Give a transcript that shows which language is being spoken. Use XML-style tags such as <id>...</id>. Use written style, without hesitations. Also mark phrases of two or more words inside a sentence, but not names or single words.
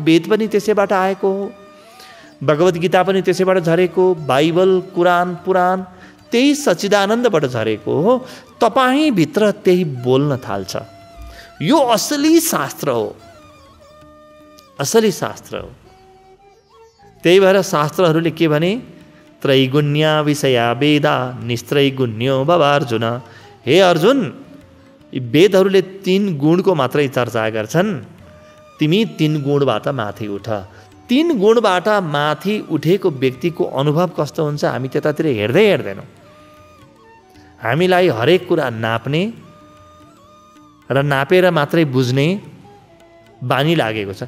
<ne>वेद पनि त्यसैबाट आएको हो, भगवत गीता पनि त्यसैबाट झरेको, बाइबल, कुरान, पुराण त्यही सच्चिदानन्दबाट झरेको हो। तपाईँ भित्र त्यही बोल्न थाल्छ। यो असली शास्त्र हो, असली शास्त्र हो। त्यही भएर शास्त्रहरूले के भने,</ne> <sa>त्रैगुण्या विषया वेदा निस्त्रैगुण्यो भव अर्जुन।</sa> <ne>हे अर्जुन, यी वेदहरूले 3 गुणको मात्रै चर्चा गर्छन्। तिमी 3 गुणबाट माथि उठ। 3 गुणबाट माथि उठेको व्यक्तिको अनुभव कस्तो हुन्छ हामी त्यतातिर हेर्दैनौँ। हामीलाई हरेक कुरा नाप्ने र नापेर मात्रै बुझ्ने बानी लागेको छ।</ne>